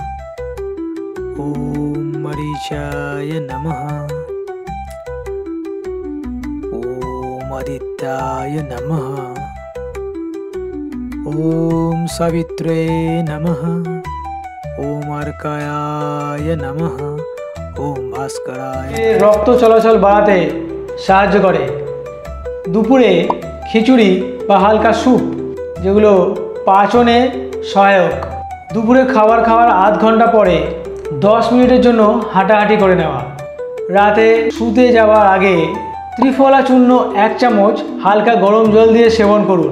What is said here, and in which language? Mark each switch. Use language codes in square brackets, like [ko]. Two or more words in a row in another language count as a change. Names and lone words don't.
[sa] ओम मरीचाय नमः, ओम आदित्याय नमः, ओम सावित्रे नमः, ओम अर्कायाय नमः, ओम भास्कराय। [bn] রক্ত চলাচল বাড়াতে সাহায্য করে। দুপুরে খিচুড়ি বা হালকা স্যুপ, যেগুলো পাচনে সহায়ক। দুপুরে খাবার খাওয়ার আধ ঘন্টা পরে 10 মিনিটের জন্য হাঁটাহাঁটি করে নেওয়া। রাতে শুতে যাওয়ার আগে ত্রিফলা চূর্ণ 1 চামচ হালকা গরম জল দিয়ে সেবন করুন।